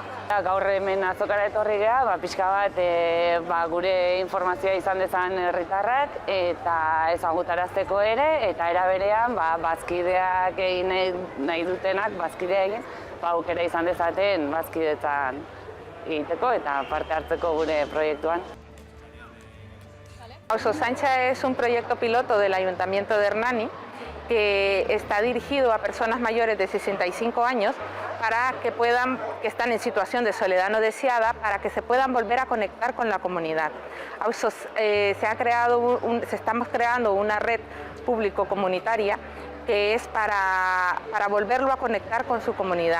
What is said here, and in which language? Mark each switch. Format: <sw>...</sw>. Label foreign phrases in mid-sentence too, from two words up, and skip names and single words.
<eu>Gaur hemen azokara etorri geha, pixka bat gure informazioa izan dezan herritarrak eta ezagutarazteko ere, eta era berean bazkideak egin nahi dutenak, bazkidea egin, aukera izan dezaten bazkideetan egiteko eta parte hartzeko gure proiektuan.</eu> <es>Auzo Zaintza es un proyecto piloto del Ayuntamiento de Hernani que está dirigido a personas mayores de 65 años para que están en situación de soledad no deseada, para que se puedan volver a conectar con la comunidad. Estamos creando una red público-comunitaria que es para volverlo a conectar con su comunidad.</es>